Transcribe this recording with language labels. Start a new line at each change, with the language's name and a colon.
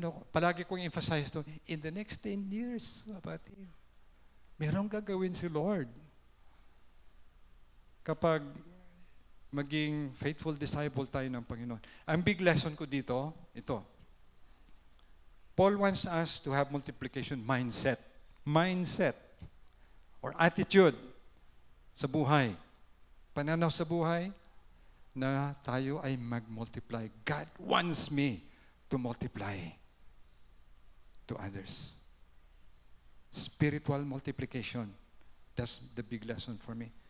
Filipino: palagi kong emphasize to,
English: in the next 10 years,
Filipino: kapatid, merong gagawin si Lord. Kapag maging faithful disciple tayo ng Panginoon. Ang big lesson ko dito, ito.
English: Paul wants us to have multiplication mindset. Mindset or attitude
Filipino: sa buhay. Pananaw sa buhay na tayo ay mag-multiply.
English: God wants me to multiply to others. Spiritual multiplication. That's the big lesson for me.